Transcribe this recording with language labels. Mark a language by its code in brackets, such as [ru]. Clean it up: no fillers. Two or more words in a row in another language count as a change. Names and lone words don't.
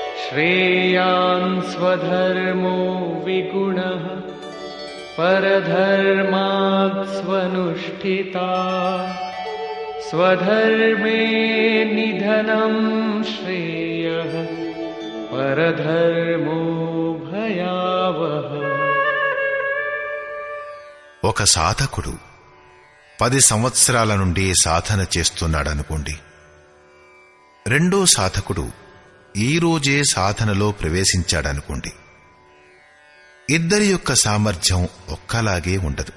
[sa] श्रेयान् स्वधर्मो विगुणः परधर्मात् स्वनुष्ठिता स्वधर्मे निधनं श्रेयः परधर्मो भयावहः. [te] ఒక సాధకుడు 10 సంవత్సరాల నుండి సాధన చేస్తున్నాడనుకోండి. రెండో సాధకుడు ఈ రోజే సాధనలో ప్రవేశించాడనుకోండి. ఇద్దరి యొక్క సామర్థ్యం ఒక్కలాగే ఉండదు.